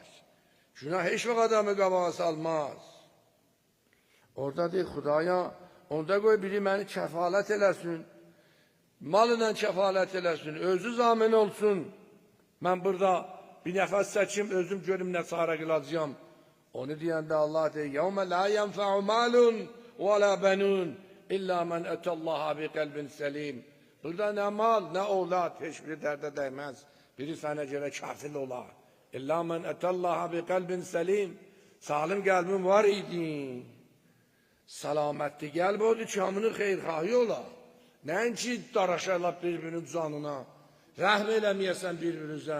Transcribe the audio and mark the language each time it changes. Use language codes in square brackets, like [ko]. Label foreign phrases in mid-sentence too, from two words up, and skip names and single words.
[az] Günah heç vaxt adamı qabağa salmaz. Orada deyir, Xudaya, onda qoy biri məni kəfalət eləsin. Malıyla kəfalət eləsin, özü zamin olsun. Mən burada bir nəfəs çəkim, özüm görüm nə çarə qılacağım. Onu deyəndə Allah deyir, [ar] يَوْمَ لَا يَنْفَعُ مَالٌ وَلَا بَنُونَ إِلَّا مَنْ أَتَى اللّٰهَ بِقَلْبٍ سَلِيمٍ. [az] Burada nə mal, nə oğlad, heç biri dərdə dəyməz. Biri sənə görə kafil olar. [ar] إلا من أتى الله بقلب سليم. [az] Salim qəlbin var idi. Salamətli qəlb odur ki, hamının xeyrxahi olar. Nəinki daraşarlar bir-birinin canına. Rəhm eləməyəsən bir-birinizə.